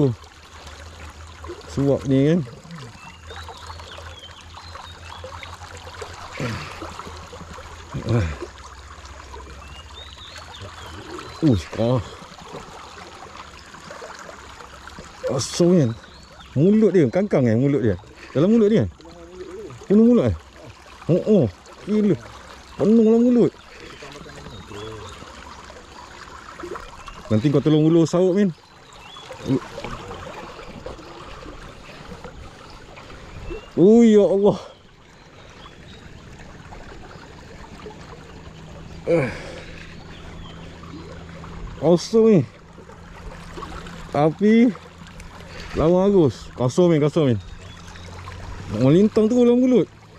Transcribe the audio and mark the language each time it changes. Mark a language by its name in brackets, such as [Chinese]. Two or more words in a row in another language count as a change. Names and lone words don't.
[Malay] Suap ni kan. Kosong kan. Mulut dia, kangkang kan mulut dia. Dalam mulut dia. Penuh mulut kan. Gila. Penuh dalam mulut. Nanti kau tolong ulur sawuk men. Ya Allah. Kosong ni. Tapi lawan Agus. Kosong men. Melintang tu dalam mulut.